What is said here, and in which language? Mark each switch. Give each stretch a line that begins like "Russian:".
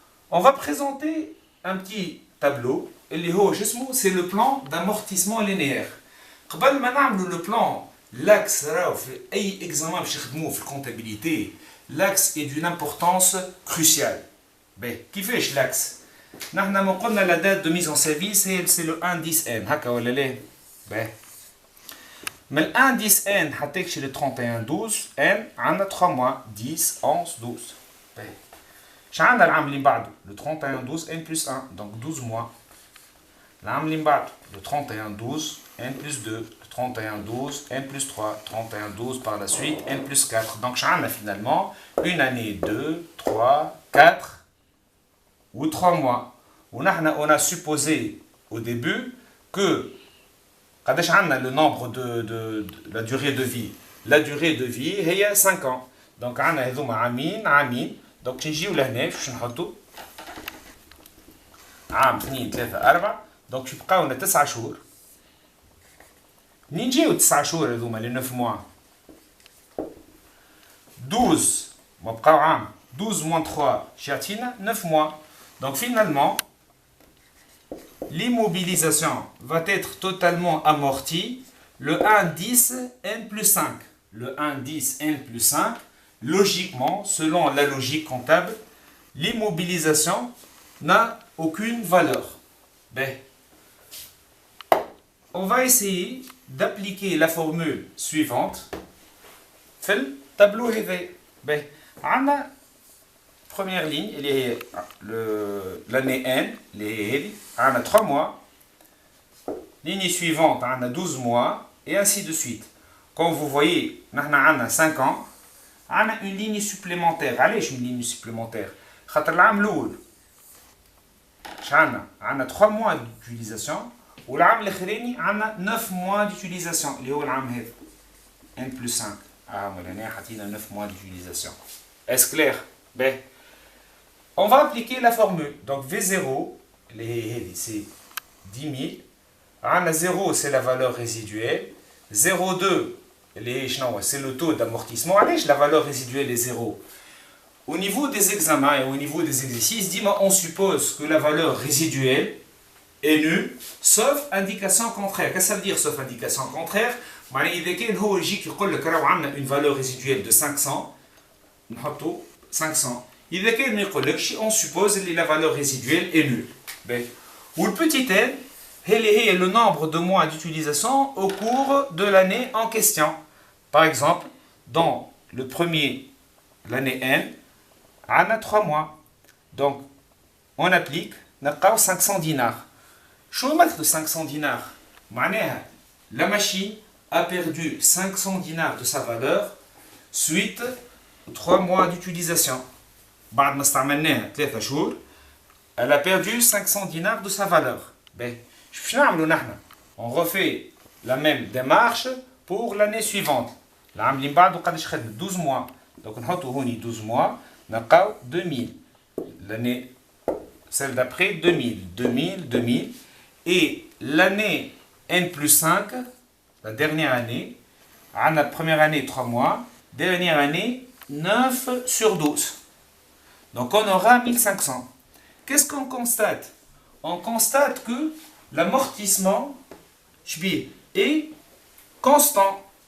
French: On va présenter un petit tableau. C'est le plan d'amortissement linéaire. Le plan L'axe, أي examen
Arabic: باش يخدموه في الكونتابيليتي,
French: l'axe est d'une importance cruciale.
Arabic: باهي, كيفاش
French: l'axe؟
Arabic: نحن ما قلنا
French: la date de mise en service c'est le 1-10N,
Arabic: هكا ولا لا؟ باهي. من ال 1-10N حتى يكشي
French: le 31-12N
Arabic: عندنا
French: 3 mois
Arabic: 10, 11, 12. باهي. اش عندنا العام اللي بعده؟
French: le 31-12N plus 1, donc 12 mois.
Arabic: العام اللي بعده
French: le 31-12N plus 2. 31-12, N plus 3, 31-12 par la suite, N plus 4. Donc, j'en finalement une année, 2, 3, 4 ou 3 mois. On a supposé au début que quand on a le nombre de la durée de vie, la durée de vie est 5 ans. Donc, on a amin. Donc, je vais vous
Arabic: نحطو عام 2 3 4. Donc, يبقاو 9 شهور. منين جاو 9 شهور هذوما لي 9 موا 12 ما بقاو عام
French: 12 moins 3
Arabic: يعطينا
French: 9 mois. Donc finalement l'immobilisation va être totalement amortie le 1-10 N plus 5. Le 1-10 N plus 5, logiquement, selon la logique comptable, l'immobilisation n'a aucune valeur. Ben, on va essayer d'appliquer la formule suivante
Arabic: في التابلو هذا. باهي, عندنا
French: première ligne
Arabic: اللي هي
French: l'année N
Arabic: اللي هي هذه, عندنا
French: 3 mois. Ligne suivante عندنا 12 mois et ainsi de suite. Comme vous voyez,
Arabic: نحن عندنا
French: 5 ans. عندنا une ligne supplémentaire. علاش une ligne supplémentaire؟
Arabic: خاطر العام الأول عندنا
French: 3 mois d'utilisation.
Arabic: والعام الاخراني عندنا
French: 9 mois d'utilisation
Arabic: اللي هو العام هذا N plus 5. عام الهنا حطينا
French: 9 mois d'utilisation. Est-ce clair? Ben, on va appliquer la formule. Donc V0 c'est 10 000. عندنا 0 c'est la valeur résiduelle. 0,2 c'est le taux d'amortissement. علاش la valeur résiduelle est 0? Au niveau des examens et au niveau des exercices, on suppose que la valeur résiduelle est nulle, sauf indication contraire. Qu'est-ce que ça veut dire, sauf indication contraire?
Arabic: إذا كان هو يجيك يقول لك راهو عندنا
French: une valeur résiduelle de 500,
Arabic: نحطو 500. إذا كان ما يقولكش,
French: on suppose que la valeur résiduelle est nulle. Ou le petit n, c'est le nombre de mois d'utilisation au cours de l'année en question. Par exemple, dans le premier, l'année N, on a 3 mois. Donc, on applique, on a 500 dinars.
Arabic: شو معناتها 500 dinars?
French: معناها la machine a perdu 500 dinars de sa valeur suite aux 3 mois d'utilisation.
Arabic: بعد ما استعملناها 3 شهور,
French: elle a perdu 500 dinars de sa valeur.
Arabic: Ben, شو نعملوا نحن?
French: On refait la même démarche pour l'année suivante.
Arabic: العام اللي بعده قداش خدمت
French: 12 mois. Donc
Arabic: نحطوا هوني
French: 12 mois,
Arabic: نلقاو 2000.
French: L'année celle d'après 2000. Et l'année N plus 5, la dernière année, la première année 3 mois, dernière année 9 sur 12. Donc on aura 1500. Qu'est-ce qu'on constate? On constate que l'amortissement est constant.